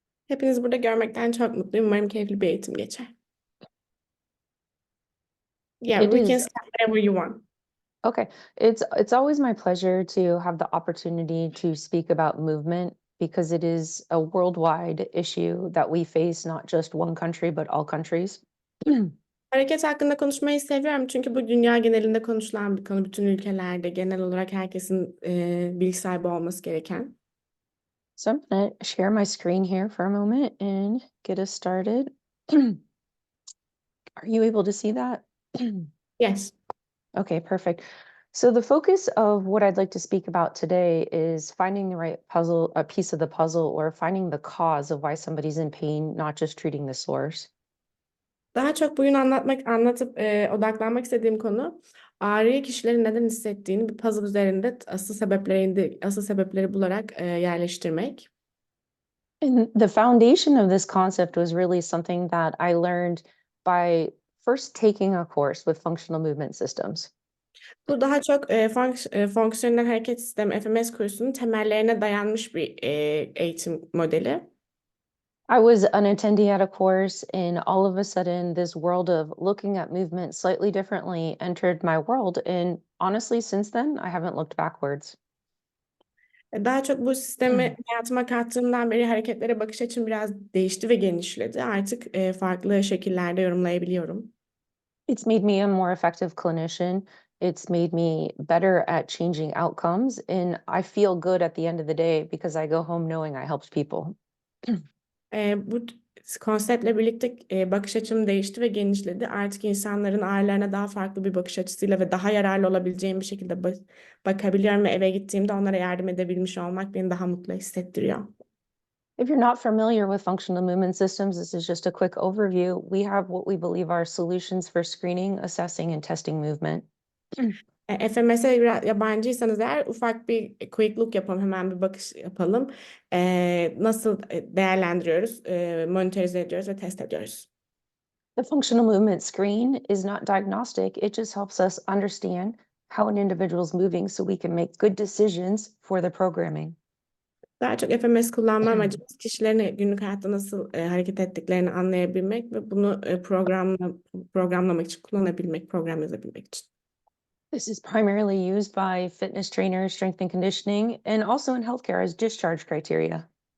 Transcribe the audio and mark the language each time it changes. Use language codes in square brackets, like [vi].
[tr] Hepinizi burada görmekten çok mutluyum. Umarım keyifli bir eğitim geçer. [en] Yeah, It we can is start whenever you want. okay. It's always my pleasure to have the opportunity to speak about movement because it is a worldwide issue that we face, not just one country, but all countries. [tr] Hareket hakkında konuşmayı seviyorum çünkü bu dünya genelinde konuşulan bir konu. Bütün ülkelerde genel olarak herkesin bilgi sahibi olması gereken. [en] So I'm going to share my screen here for a moment and get us started. Are you able to see that? Yes. Okay, perfect. So the focus of what I'd like to speak about today is finding the right puzzle, a piece of the puzzle, or finding the cause of why somebody's in pain, not just treating the source. [tr] Daha çok bugün anlatıp odaklanmak istediğim konu ağrıyı kişilerin neden hissettiğini bir puzzle üzerinde asıl sebepleri bularak yerleştirmek. [en] And the foundation of this concept was really something that I learned by first taking a course with functional movement systems. [tr] Bu daha çok fonksiyonel hareket sistemi FMS kursunun temellerine dayanmış bir eğitim modeli. [en] I was an attendee at a course, and all of a sudden, this world of looking at movement slightly differently entered my world. And honestly, since then, I haven't looked backwards. [tr] Daha çok bu sistemi hayatıma kattığımdan beri hareketlere bakış açım biraz değişti ve genişledi. Artık farklı şekillerde yorumlayabiliyorum. [en] It's made me a more effective clinician. It's made me better at changing outcomes. And I feel good at the end of the day because I go home knowing I helped people. [tr] Bu konseptle birlikte bakış açım değişti ve genişledi. Artık insanların ağrılarına daha farklı bir bakış açısıyla ve daha yararlı olabileceğim bir şekilde bakabiliyorum ve eve gittiğimde onlara yardım edebilmiş olmak beni daha mutlu hissettiriyor. [en] If you're not familiar with functional movement systems, this is just a quick overview. We have what we believe are solutions for screening, assessing, and testing movement. [tr] FMS'e biraz yabancıysanız eğer ufak bir [en] quick look [tr] yapalım, hemen bir bakış yapalım. Nasıl değerlendiriyoruz, monitörize ediyoruz ve test ediyoruz. [en] The functional movement screen is not diagnostic. It just helps us understand how an individual's moving so we can make good decisions for the programming. [tr] Daha çok FMS kullanma amacımız kişilerin günlük hayatta nasıl hareket ettiklerini anlayabilmek ve bunu programlamak için kullanabilmek, program yazabilmek için. [en] This is primarily used by fitness trainers, strength and conditioning, and also in healthcare as discharge criteria.